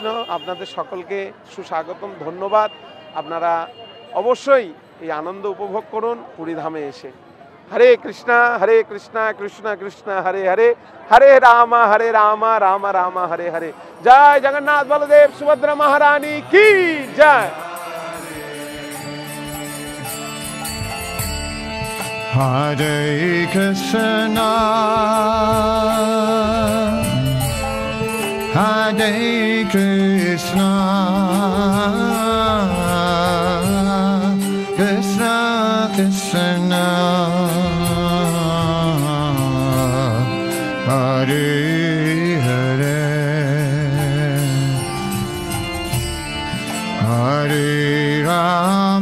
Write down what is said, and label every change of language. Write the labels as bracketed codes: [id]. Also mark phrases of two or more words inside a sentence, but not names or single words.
[bn] আপনাদের সকলকে সুস্বাগতম, ধন্যবাদ। আপনারা অবশ্যই এই আনন্দ উপভোগ করুন পুরীধামে এসে। [sa] হরে কৃষ্ণ কৃষ্ণ কৃষ্ণ হরে হরে, হরে রাম রাম রাম হরে হরে। [bn] জয় জগন্নাথ বলদেব সুভদ্রা মহারানী কি জয়। [sa] Hare Krishna, Hare Krishna, Krishna Krishna, Hare Hare, Hare Rama,